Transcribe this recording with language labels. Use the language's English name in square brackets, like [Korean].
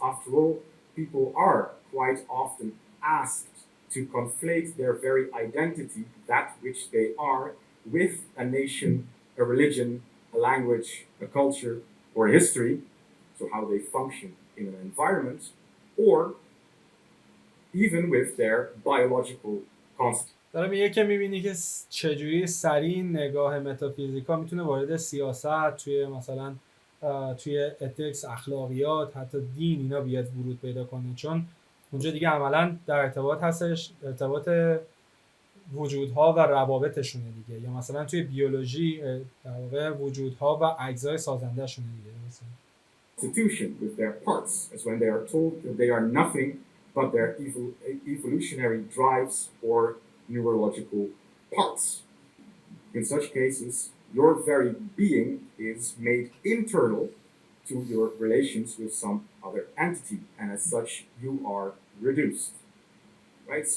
[English] After all, people are quite often asked to conflate their very identity, that which they are, with a nation, a religion, a language, a culture, or a history, so how they function in an environment, or even with their biological constitution. [Persian] داره میگه که میبینی که چجوری سریع نگاه متافیزیکا میتونه وارد سیاست، توی مثلا توی اتیکس، اخلاقیات، حتی دین اینا بیاد ورود پیدا کنه، چون اونجا دیگه عملا در ارتباط هستش، ارتباط وجودها و روابطشونه دیگه. یا مثلا توی بیولوژی در واقع وجودها و اجزای سازنده شونه دیگه. مثلا [English] Constitution with their parts, as when they are told that they are nothing but their evolutionary drives or neurological parts. In such cases, your very being is made internal to your relations with some other entity, and as such, you are reduced. Right?